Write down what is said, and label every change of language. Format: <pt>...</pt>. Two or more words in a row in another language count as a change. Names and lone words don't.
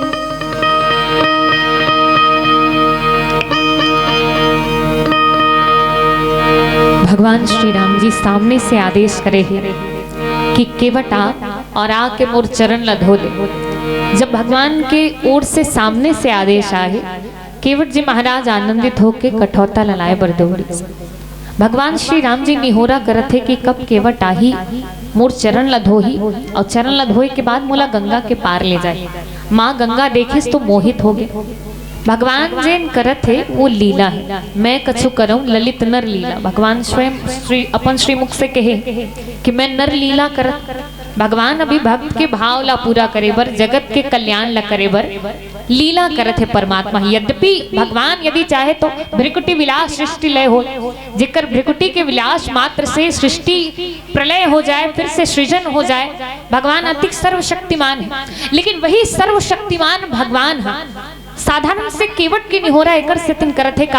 <hne>भगवान श्री राम जी सामने से आदेश करे हैं कि केवट आ और आके मोर चरण ला धो ले। जब भगवान के ओर से सामने से आदेश आए, केवट जी महाराज आनंदित होकर कठौता ललाए बर दौड़ी। भगवान श्री राम जी निहोरा करत थे कि कब केवट आही मोर चरण ला धोही, और चरण ला धोए के बाद मोला गंगा के पार ले जाए। माँ गंगा देखिस तो मोहित हो गए। भगवान जैन करत थे वो लीला है,</hne> <awa>मैं कछु करऊं ललित नर लीला।</awa> <hne>भगवान स्वयं अपन श्रीमुख से कहे कि मैं नर लीला करत। भगवान अभी भक्त के भाव ला पूरा करे बर, जगत के कल्याण ला करे बर लीला करत है परमात्मा। यद्यपि भगवान यदि चाहे तो</hne> <awa>भ्रिकुटी विलास सृष्टि लय हो,</awa> <hne>जिकर भ्रिकुटी के विलास मात्र से सृष्टि प्रलय हो जाए, फिर से सृजन हो जाए। भगवान अति सर्वशक्तिमान है, लेकिन वही सर्वशक्तिमान भगवान है साधारण से केवट की निहोरा एकर से तिन करत है।</hne>